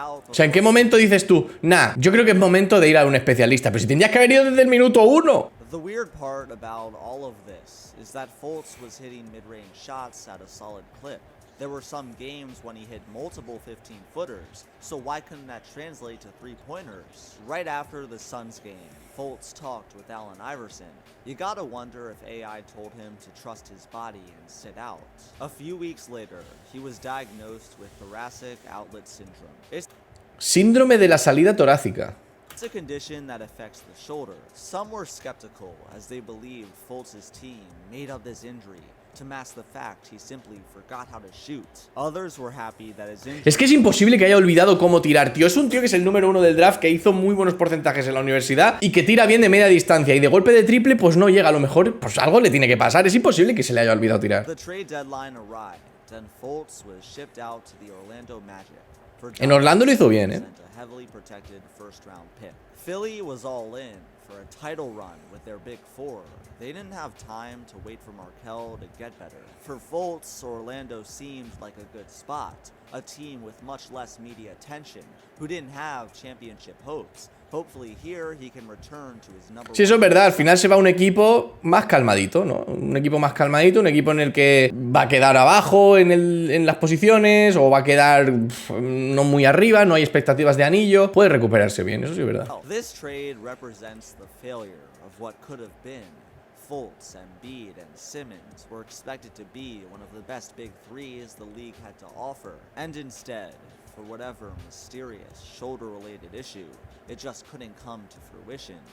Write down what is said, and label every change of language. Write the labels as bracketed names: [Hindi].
[Spanish] O sea, ¿en qué momento dices tú? Nah, yo creo que es momento de ir a un especialista. Pero si tendrías que haber ido desde el minuto 1. [English] The weird part about all of this is that Fultz was hitting mid-range shots at a solid clip. There were some games when he hit multiple 15-footers, so why couldn't that translate to three-pointers? Right after the Suns game, Fultz talked with Allen Iverson. You gotta wonder if AI told him to trust his body and sit out. A few weeks later, he was diagnosed with thoracic outlet syndrome. [Spanish] Síndrome de la salida torácica. [English] It's a condition that affects the shoulder. Some were skeptical as they believed Fultz's team made up this injury to mask the fact he simply forgot how to shoot. Others were happy that his injury. [Spanish] Es que es imposible que haya olvidado cómo tirar, tío. Es un tío que es el número 1 del draft, que hizo muy buenos porcentajes en la universidad y que tira bien de media distancia y de golpe de triple pues no llega. A lo mejor pues algo le tiene que pasar. Es imposible que se le haya olvidado tirar. [English] The trade deadline arrived and Fultz was shipped out to the Orlando Magic. [Spanish] En Orlando lo hizo bien, [English] A heavily protected first-round pick. Philly was all in for a title run with their big four. They didn't have time to wait for Markelle to get better. For Fultz, Orlando seemed like a good spot. A team with much less media attention, who didn't have championship hopes. Hopefully here he can return to his number. [Spanish] Sí, eso es verdad. Al final se va a un equipo más calmadito, ¿no? Un equipo más calmadito, un equipo en el que va a quedar abajo en las posiciones o va a quedar no muy arriba, no hay expectativas de anillo. Puede recuperarse bien, eso sí es verdad. [English] This trade represents the failure of what could have been. Fultz, Embiid, and Simmons were expected to be one of the best big threes the league had to offer. And instead, for whatever mysterious shoulder-related issue, it just couldn't come to fruition.